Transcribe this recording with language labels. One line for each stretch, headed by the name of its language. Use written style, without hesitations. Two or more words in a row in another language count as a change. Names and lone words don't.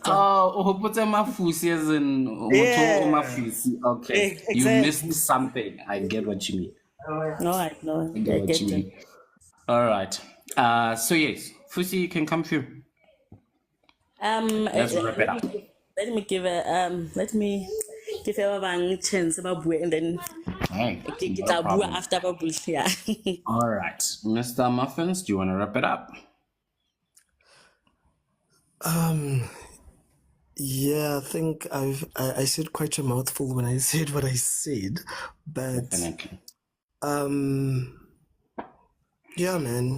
English: Oh, put Mafusi as in Mafusi. Okay. Exactly. You missed something. I get what you mean. No, I know. I get what you mean. All right. So yes, Fusi, you can come through. Let's wrap it up. Let me give
Southern Sotho: Ke fe ba bang
English: chance
Southern Sotho: ba bue
English: and then Hey,
Southern Sotho: ke
English: no
Southern Sotho: tla bua
English: problem.
Southern Sotho: after ba buile.
English: Yeah. All right, Mr. Muffins, do you want to wrap it up? Yeah, I think I said quite a mouthful when I said what I said, but Definitely. yeah, man.